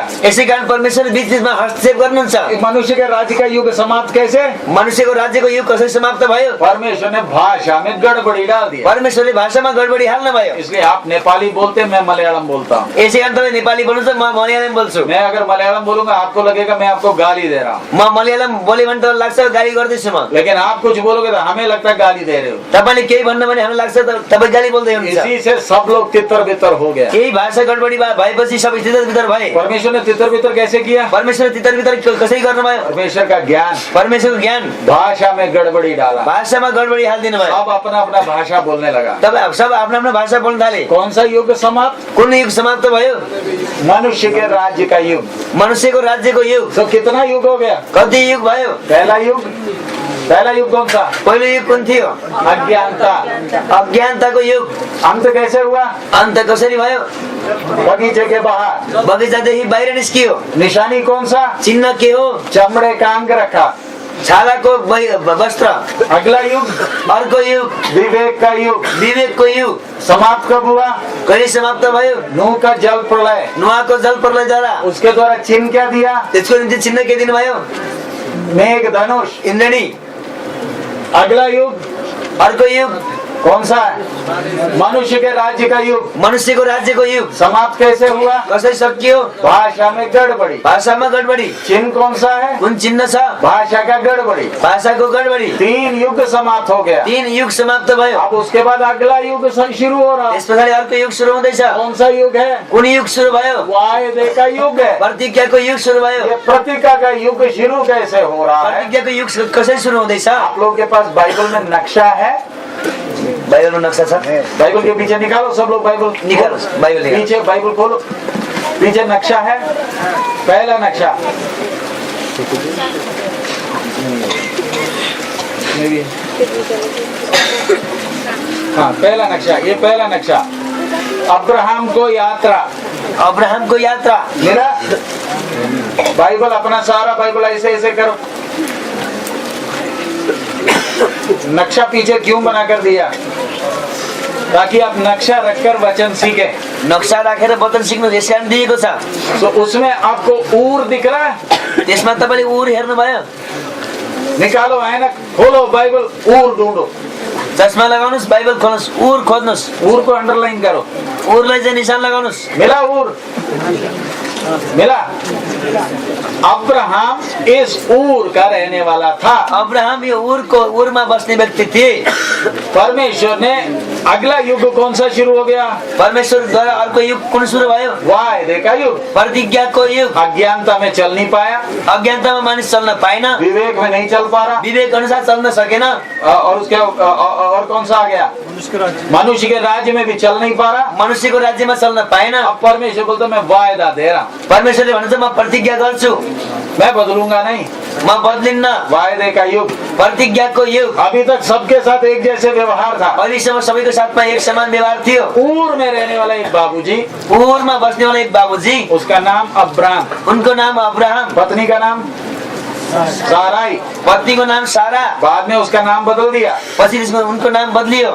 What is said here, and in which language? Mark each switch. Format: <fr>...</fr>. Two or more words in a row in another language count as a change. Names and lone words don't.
<ne>यसै कारण परमेश्वरले बीच बीचमा हस्तक्षेप गर्नुहुन्छ।</ne> <hi>मनुष्य के राज्य का युग समाप्त कैसे,</hi> <ne>मनुष्यको राज्यको युग कसरी समाप्त भयो,</ne> <hi>परमेश्वर ने भाषा में गड़बड़ी डाल दिया।</hi> <ne>परमेश्वरले भाषामा गडबडी हाल्नु भयो।</ne> <hi>इसलिए आप नेपाली बोलते, मैं मलयालम बोलता हूँ।</hi> <ne>यसै कारण तपाईँ नेपाली बोल्नुहुन्छ, म मलयालम बोल्छु।</ne> <hi>मैं अगर मलयालम बोलूंगा आपको लगेगा मैं आपको गाली दे रहा हूँ,</hi> <ne>म मलयालम बोले भने त लाग्छ गाली गर्दैछु म।</ne> <hi>लेकिन आप कुछ बोलोगे तो हमें लगता है गाली दे रहे हो।</hi> <ne>तपाईँले केही भन्नु भने हामीलाई लाग्छ तपाईँ गाली बोल्दै हुनुहुन्छ।</ne> <hi>इसी से सब लोग तितर बितर हो गया।</hi> <ne>केही भाषा गडबडी भएपछि सबै तितर बितर भए।</ne> <hi>परमेश्वर ने तितर बितर कैसे किया,</hi> <ne>परमेश्वरले तितर बितर कसरी गर्नुभयो,</ne> <hi>परमेश्वर का ज्ञान</hi> <ne>परमेश्वरको ज्ञान</ne> <hi>भाषा में गड़बड़ी डाला।</hi> <ne>भाषामा गडबडी हालिदिनु भयो।</ne> <hi>अब अपना अपना भाषा बोलने लगा।</hi> <ne>तपाईँ सब आफ्नो आफ्नो भाषा बोल्न थाले।</ne> <hi>कौन सा युग समाप्त,</hi> <ne>कुन युग समाप्त भयो,</ne> <hi>मनुष्य के राज्य का युग।</hi> <ne>मनुष्यको राज्यको युग।</ne> <hi>तो कितना युग हो गया,</hi> <ne>कति युग भयो,</ne> <hi>पहला युग, पहला युग कौन सा,</hi> <ne>पहिलो युग कुन थियो,</ne> <hi>अज्ञानता,</hi> <ne>अज्ञानताको युग।</ne> <hi>अंत कैसे हुआ,</hi> <ne>अन्त कसरी भयो,</ne> <hi>बगीचे के बाहर,</hi> <ne>बगैँचादेखि बाहिर निस्कियो।</ne> <hi>निशानी कौन सा,</hi> <ne>चिन्ह के हो,</ne> <hi>चमड़े का अंग रखा।</hi> <ne>छालाको वस्त्र।</ne> <hi>अगला युग,</hi> <ne>अर्को युग,</ne> <hi>विवेक का युग,</hi> <ne>विवेकको युग।</ne> <hi>समाप्त कब हुआ,</hi> <ne>कहिले समाप्त भयो,</ne> <hi>नूह का जल प्रलय,</hi> <ne>नुहाको जल प्रलयद्वारा।</ne> <hi>उसके द्वारा चिन्ह क्या दिया,</hi> <ne>त्यसको निम्ति चिन्ह के दिनुभयो,</ne> <hi>मेघ धनुष।</hi> <ne>इन्द्रणी।</ne> <hi>अगला युग,</hi> <ne>अर्को युग</ne> <hi>कौन सा है, मनुष्य के राज्य का युग।</hi> <ne>मनुष्यको राज्यको युग।</ne> <hi>समाप्त कैसे हुआ,</hi> <ne>कसरी सकियो,</ne> <hi>भाषा में गड़बड़ी।</hi> <ne>भाषामा गडबडी।</ne> <hi>चिन्ह कौन सा है,</hi> <ne>कुन चिन्ह छ,</ne> <hi>भाषा का गड़बड़ी।</hi> <ne>भाषाको गडबडी।</ne> <hi>3 युग समाप्त हो गया।</hi> <ne>3 युग समाप्त भयो।</ne> <hi>अब उसके बाद अगला युग शुरू हो रहा है।</hi> <ne>यस पछाडि अर्को युग सुरु हुँदैछ।</ne> <hi>कौन सा युग है,</hi> <ne>कुन युग सुरु भयो,</ne> <hi>वायदे का युग है।</hi> <ne>प्रतिज्ञाको युग सुरु भयो।</ne> <hi>ये प्रतिज्ञा का युग शुरू कैसे हो रहा है,</hi> <ne>प्रतिज्ञाको युग कसरी सुरु हुँदैछ।</ne> <hi>आप लोग के पास बाइबल में नक्शा है,</hi> <ne>बाइबलमा नक्सा छ,</ne> <hi>बाइबल के पीछे निकालो सब लोग, बाइबल</hi> <ne>निकालोस्, बाइबल निकालो।</ne> <hi>पीछे बाइबल खोलो, पीछे नक्शा है, पहला नक्शा। हाँ पहला नक्शा, ये पहला नक्शा, अब्राहम को यात्रा।</hi> <ne>अब्राहमको यात्रा।</ne> <hi>मेरा बाइबल, अपना सारा बाइबल ऐसे ऐसे करो। नक्शा पीछे क्यों बना कर दिया, ताकि आप नक्शा रखकर वचन सीखें।</hi> <ne>नक्सा राखेर वचन सिक्नु यस कारण दिएको छ।</ne> <hi>तो उसमें आपको ऊर दिख रहा है?</hi> <ne>त्यसमा तपाईँले उर हेर्नुभयो?</ne> <hi>निकालो ऐनक, खोलो बाइबल, ऊर ढूंढो।</hi> <ne>चस्मा लगाउनुहोस्, बाइबल खोल्नुहोस्, उर खोज्नुहोस्,</ne> <hi>ऊर को अंडरलाइन करो।</hi> <ne>उरलाई चाहिँ निशान लगाउनुहोस्।</ne> <hi>मिला ऊर? मिला? अब्राहम इस ऊर का रहने वाला था।</hi> <ne>अब्राहम यो उरमा बस्ने व्यक्ति थिए।</ne> <hi>परमेश्वर ने अगला युग कौन सा शुरू हो गया?</hi> <ne>परमेश्वरद्वारा अर्को युग कुन सुरु भयो?</ne> <hi>वायदे का युग।</hi> <ne>प्रतिज्ञाको युग।</ne> <hi>अज्ञानता में चल नहीं पाया,</hi> <ne>अज्ञानतामा मानिस चल्न पाएन,</ne> <hi>विवेक में नहीं चल पा रहा,</hi> <ne>विवेक अनुसार चल्न सकेन।</ne> <hi>और उसके और कौन सा आ गया? मनुष्य के राज्य में भी चल नहीं पा रहा।</hi> <ne>मनुष्यको राज्यमा चल्न पाएन।</ne> <hi>अब परमेश्वर बोलता मैं वायदा दे रहा हूं,</hi> <ne>परमेश्वरले भन्छ म प्रतिज्ञा गर्छु,</ne> <hi>मैं बदलूंगा नहीं।</hi> <ne>म बदलिन्न।</ne> <hi>वायदे का युग।</hi> <ne>प्रतिज्ञाको युग।</ne> <hi>अभी तक सबके साथ एक जैसे व्यवहार था।</hi> <ne>अहिलेसम्म सबैको साथमा एक समान व्यवहार थियो।</ne> <hi>ऊर में रहने वाला एक बाबूजी,</hi> <ne>उरमा बस्नेवाला एक बाबुजी,</ne> <hi>उसका नाम अब्राम,</hi> <ne>उनको नाम अब्राहम,</ne> <hi>पत्नी का नाम साराई,</hi> <ne>पत्नीको नाम सारा।</ne> <hi>बाद में उसका नाम बदल दिया,</hi> <ne>पछि त्यसमा उनको नाम बदलियो,</ne>